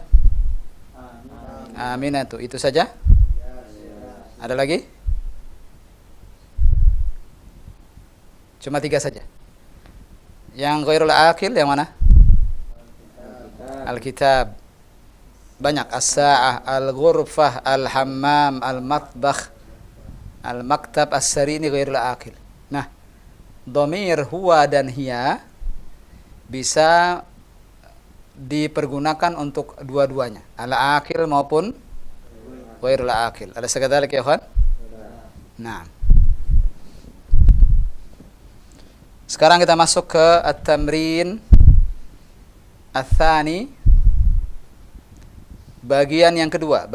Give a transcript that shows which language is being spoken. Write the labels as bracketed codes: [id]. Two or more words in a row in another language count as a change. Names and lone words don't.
[id] Aminatu, itu saja. Ada lagi? Cuma 3 saja. Yang [ar] غير العاقل [id] yang mana? Alkitab. Banyak. [ar] الساعة، الغرفة، الحمام، المطبخ، المكتب, [id] as-sari, ini [ar] غير العاقل. [id] Nah, dhamir huwa dan hiya bisa dipergunakan untuk dua-duanya, al-aqil maupun [ar] غير العاقل. [id] Ada sekadar ya, ikhwan? Nah. Sekarang kita masuk ke [ar] التمرين الثاني, [id] bagian yang kedua.